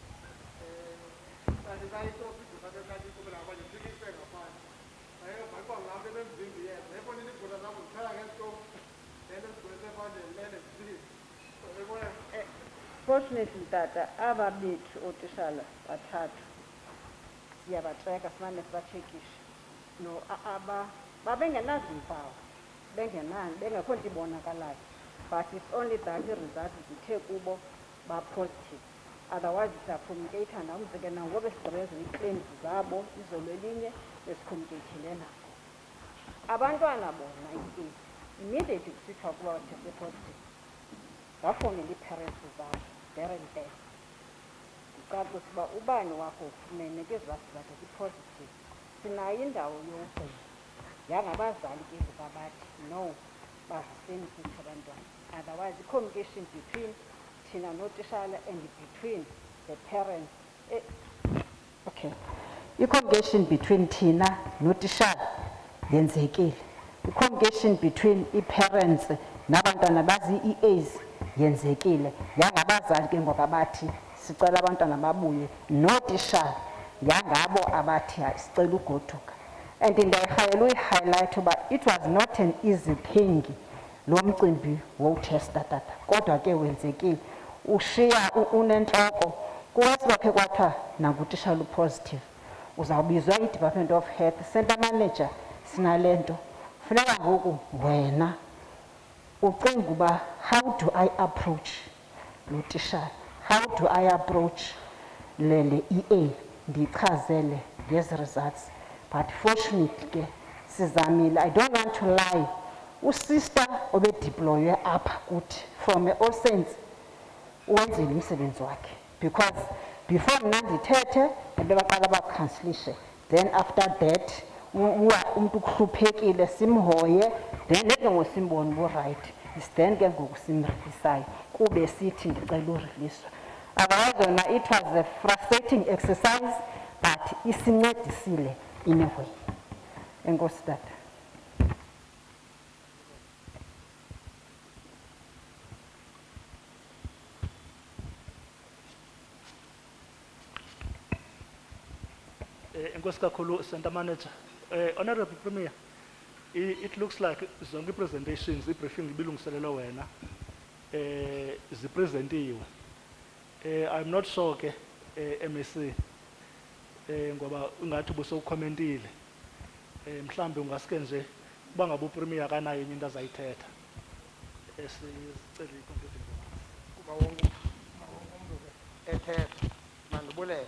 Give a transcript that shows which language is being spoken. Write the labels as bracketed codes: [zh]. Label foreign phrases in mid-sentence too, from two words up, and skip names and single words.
[xh] kanti kayitofi ibhusa bekanti ikubela abanye sikise ngaphandle bayibona laa nto ebemvimbi iyeza efonini ibhusa zabo ziphela ngesitofu lento zigwese ephandleni lele zisile so bebona Fortunately, Tata, aba bethu otishala bathathu siyabatreka simane sibatshekishe. No, babengenazimpawu, bengekho nto ibonakalayo. [en] But it's only that results [xh] zithe kubo ba-positive. Otherwise, siyacommunicate nabo umzekelo nangoku besigqibeza ii-claims zabo izolo elinye besikhommunicatile nabo. Abantwana bona immediately kusithiwa kuba batheste positive bafowunela ii-parents zabo [en] there and there. [xh] Ndicacisa uba ubani wakho ufumene kwezivasi zakhe zipositive. Sinayo indawo yokugcina yangabazali ke ngoba bathi no baziseni futhi abantwana. [en] Otherwise i-communication between [xh] thina notishala [en] and between the parents okay, i-communication between [xh] thina notishala yenzekile. [en] I-communication between [xh] i-parents nabantwana bazi-EAs yenzekile. Yangabazali ke ngoba bathi sicela abantwana babuye notishala yangabo abathi sicela ugoduka. And ndiyayirhalela uyihighlight uba [en] it was not an easy thing [xh] lo mcimbi wotesta tata kodwa ke wenzekile. Ushiya unentloko kuwesibakhe kwathiwa nangutishala upositive uzawubizwa i-Department of Health Center Manager sinale nto funeka ngoku wena ucinga uba [en] how do I approach [xh] lo tishala, [en] how do I approach [xh] le EA ndichazele ngezi results. [en] But fortunately [xh] ke sizamile. [en] I don't want to lie, [xh] usister obedeploywe apha kuthi from All Saints wenzile umsebenzi wakhe because before mna ndithethe bebaqala bakhansilishe, [en] then after that [xh] umntu kuhluphekile simhoye, then ke ngoku simbone burayithi is then ke ngoku simrilisayo kube sithi ndicela uriliswa. [en] Otherwise yona it was a frustrating exercise but isincedisile in a way. [xh] Enkosi tata. Enkosi kakhulu Center Manager. [en] Honorable Premier, it looks like zonke presentations, [xh] i-briefing ibilungiselelwe wena zipresentiwe. [en] I'm not sure [xh] ke MSC ngoba ungathi ubusowukhomentile. Mhlambe ungaske nje kuba ngabe uPremier akanayo enye into azayithetha. Sicela i-conclusion. kuba wonke umuntu ethetha mandibulele.